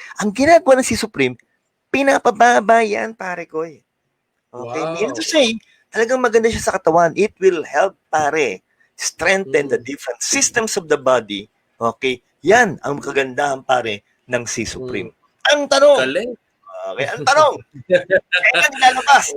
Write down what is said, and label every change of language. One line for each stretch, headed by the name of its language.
Filipino: Ang ginagawa ng C Supreme, pinapababa yan, pare ko eh. Okay,
English: meaning to say,
Filipino: talagang maganda siya sa katawan.
English: It will help, pare, strengthen the different systems of the body.
Filipino: Okay, yan ang kagandahan, pare, ng C Supreme. Ang tanong, okay, ang tanong, kailan nilalabas?